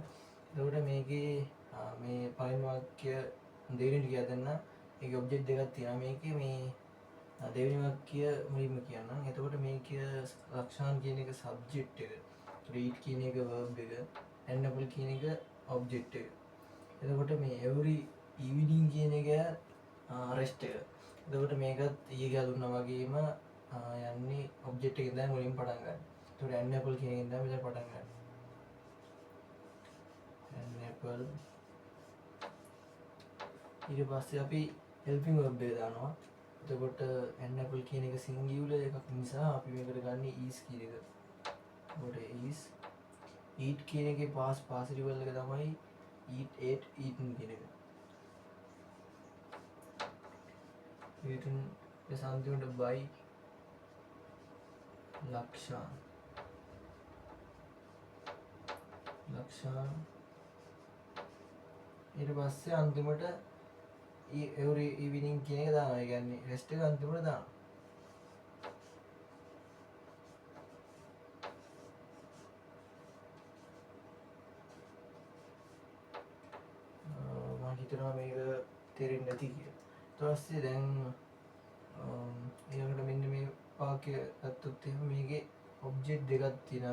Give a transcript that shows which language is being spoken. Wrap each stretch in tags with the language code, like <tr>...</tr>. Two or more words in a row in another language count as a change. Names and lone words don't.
<si>එතකොට මේකේ මේ පළවෙනි වාක්‍ය දෙවෙනි ටික දෙන්න. ඒකේ ඔබ්ජෙක්ට් දෙකක් තියෙනවා. මේකේ මේ දෙවෙනි වාක්‍ය මුලින්ම කියන්නම්. එතකොට මේකේ ලක්ෂාන් කියන එක සබ්ජෙක්ට් එක. read කියන එක verb එක. enable කියන එක object එක. එතකොට මේ</si> <en>every evening</en> <si>කියන එක rest එක. එතකොට මේකත් ඊයේ ගා දුන්නා වගේම යන්නේ object එකෙන් දැන් මුලින් පටන් ගන්න. එතකොට enable කියන එකෙන් දැන් මෙතන පටන් ගන්න. enable ඊට පස්සේ අපි</si> <en>helping verb</en> <si>එක දානවා. එතකොට enable කියන එක singular එකක් නිසා අපි මේකට ගන්නේ is කියන එක. එතකොට</si> <en>is eat</en> <si>කියන එකේ</si> <en>past participle</en> <si>එක තමයි</si> <en>eat ate eaten</en> <si>කියන එක.</si> <en>eaten is</en> <si>අන්තිමට by ලක්ෂාන් ඊට පස්සේ අන්තිමට</si> <en>every evening</en> <si>කියන එක දානවා. ඒ කියන්නේ rest එක අන්තිමට දානවා. මම හිතනවා මේක තේරෙන්නේ නැති කියලා. ඊට පස්සේ දැන් ඊළඟට මෙන්න මේ වාක්‍ය ගත්තොත් එහෙම මේකේ ඔබ්ජෙක්ට් දෙකක් තියෙනවා.</si>